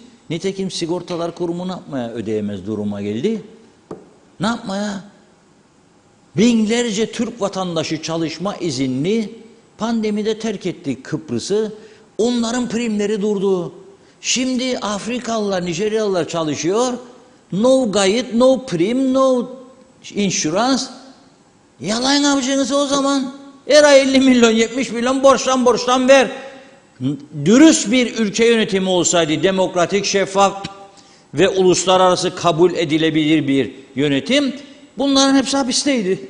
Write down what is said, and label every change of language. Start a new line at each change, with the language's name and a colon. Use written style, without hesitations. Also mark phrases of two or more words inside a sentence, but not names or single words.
Turkish: Nitekim Sigortalar Kurumu ne yapmaya ödeyemez duruma geldi? Ne yapmaya? Binlerce Türk vatandaşı çalışma izinli pandemide terk etti Kıbrıs'ı. Onların primleri durdu. Şimdi Afrikalılar, Nijeryalılar çalışıyor. No kayıt,
English: no prim, no insurance.
Turkish: Yalan yapacaksınız o zaman. Her ay 50 milyon, 70 milyon borçtan ver. Dürüst bir ülke yönetimi olsaydı, demokratik, şeffaf ve uluslararası kabul edilebilir bir yönetim, bunların hepsi hapisteydi.